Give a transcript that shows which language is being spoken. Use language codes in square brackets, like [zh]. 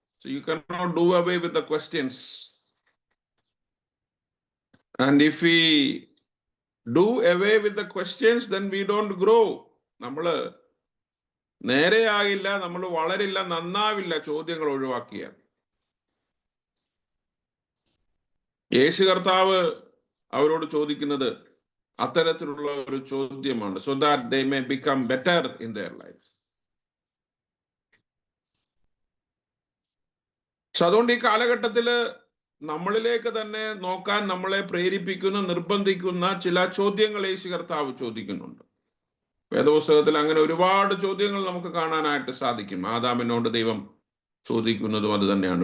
[en] So you cannot do away with the questions. And if we do away with the questions, then we don't grow. [ml] നമ്മള് നേരെയാകില്ല, നമ്മൾ വളരില്ല, നന്നാവില്ല ചോദ്യങ്ങൾ ഒഴിവാക്കിയാൽ. യേശു കർത്താവ് അവരോട് ചോദിക്കുന്നത് അത്തരത്തിലുള്ള ഒരു ചോദ്യമാണ്. [en] So that they may become better in their life. [ml] പക്ഷെ അതുകൊണ്ട് ഈ കാലഘട്ടത്തില് നമ്മളിലേക്ക് തന്നെ നോക്കാൻ നമ്മളെ പ്രേരിപ്പിക്കുന്ന, നിർബന്ധിക്കുന്ന ചില ചോദ്യങ്ങൾ യേശു കർത്താവ് ചോദിക്കുന്നുണ്ട്. വേദപുസ്തകത്തിൽ അങ്ങനെ ഒരുപാട് ചോദ്യങ്ങൾ നമുക്ക് കാണാനായിട്ട് സാധിക്കും. ആദാമിനോട് ദൈവം ചോദിക്കുന്നതും അത് തന്നെയാണ്.